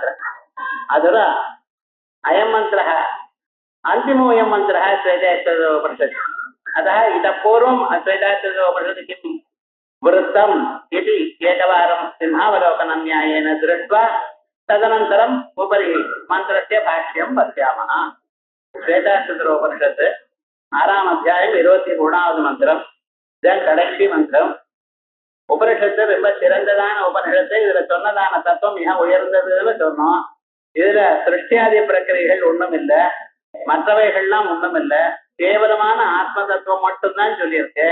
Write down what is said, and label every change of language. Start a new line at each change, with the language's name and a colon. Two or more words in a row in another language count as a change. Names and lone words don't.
Sanskrit: अधुना अयं मन्त्रः अन्तिमोऽयं मन्त्रः श्वेतायतोपनिषत्। अतः इतः पूर्वम् श्वेतायतोपनिषत् किं वृत्तम् इति एकवारं सिंहावलोकनं न्यायेन दृष्ट्वा तदनन्तरम् उपरि मन्त्रस्य भाष्यं पश्यामः।
Tamil: श्वेतायतोपनिषत् 6ஆம் அத்தியாயம் 23வது மந்திரம். இதன் கடைசி மந்திரம். உபனிஷத்து ரொம்ப சிறந்ததான உபனிஷத்து. இதுல சொன்னதான தத்துவம் மிக உயர்ந்ததுன்னு சொன்னோம். இதுல சிருஷ்டியாதி பிரக்கிரைகள் ஒண்ணும் இல்ல, மற்றவைகள்லாம் ஒண்ணும் இல்ல, கேவலமான ஆத்ம தத்துவம் மட்டும்தான் சொல்லியிருக்கு.